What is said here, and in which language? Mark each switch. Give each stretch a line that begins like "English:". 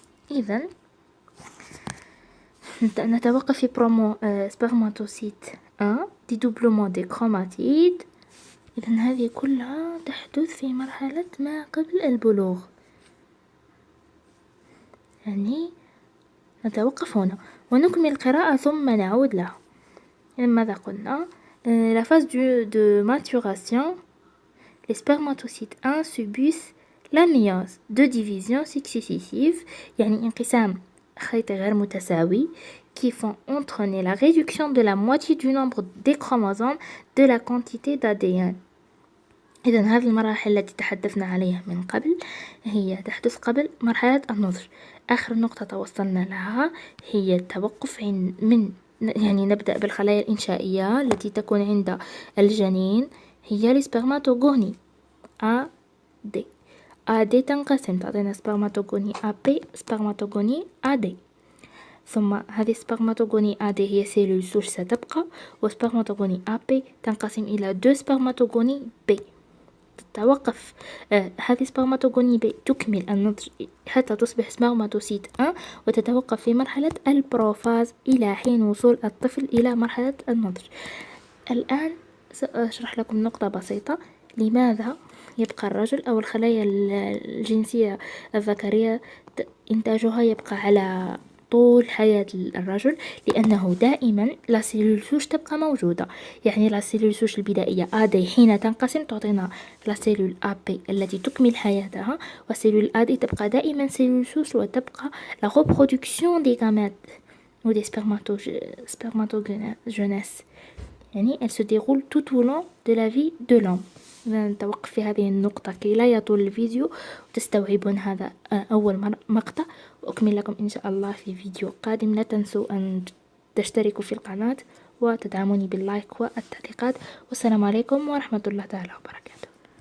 Arabic: إذن نتوقف في سبرماتوسيت 1 دي دوبلومون دي كروماتيد. إذن هذه كلها تحدث في مرحلة ما قبل البلوغ يعني نتوقف هنا ونكمل القراءة ثم نعود لها. ماذا قلنا؟
French: La phase de maturation, les spermatocytes 1 subissent la méiose de division successive
Arabic: يعني انقسام خيط غير متساوي
French: qui font entraîner la réduction de la moitié du nombre des chromosomes de la quantité d'ADN.
Arabic: إذا هذه المراحل التي تحدثنا عليها من قبل هي تحدث قبل مرحلة النضج. آخر نقطة توصلنا لها هي التوقف يعني نبدأ بالخلايا الإنشائية التي تكون عند الجنين هي السبرماتوغوني A D. A D تنقسم تعطينا سبرماتوغوني A B سبرماتوغوني A D. ثم هذه سبرماتوغوني A D هي سيلول سوش ستبقى، وسبرماتوغوني A B تنقسم إلى 2 سبرماتوغوني B. تتوقف هذه سبرماتوغوني B تكمل النضج حتى تصبح سبرماتوسيت 1 وتتوقف في مرحلة البروفاز إلى حين وصول الطفل إلى مرحلة النضج. الآن سأشرح لكم نقطة بسيطة. لماذا يبقى الرجل أو الخلايا الجنسية الذكرية إنتاجها يبقى على طول حياة الرجل؟ لأنه دائما لا سيلول سوش تبقى موجودة. يعني لا سيلول سوش البدائية AD حين تنقسم تعطينا لا سيلول AB التي تكمل حياتها، وسيلول AD تبقى دائما سيلول سوش وتبقى
French: la reproduction des gamètes ou des spermatogenesis.
Arabic: يعني
French: elle se déroule tout au long de la vie de l'homme.
Arabic: نتوقف في هذه النقطة كي لا يطول الفيديو وتستوعبون هذا أول مقطع، وأكمل لكم إن شاء الله في فيديو قادم. لا تنسوا أن تشتركوا في القناة وتدعموني باللايك والتعليقات، والسلام عليكم ورحمة الله تعالى وبركاته.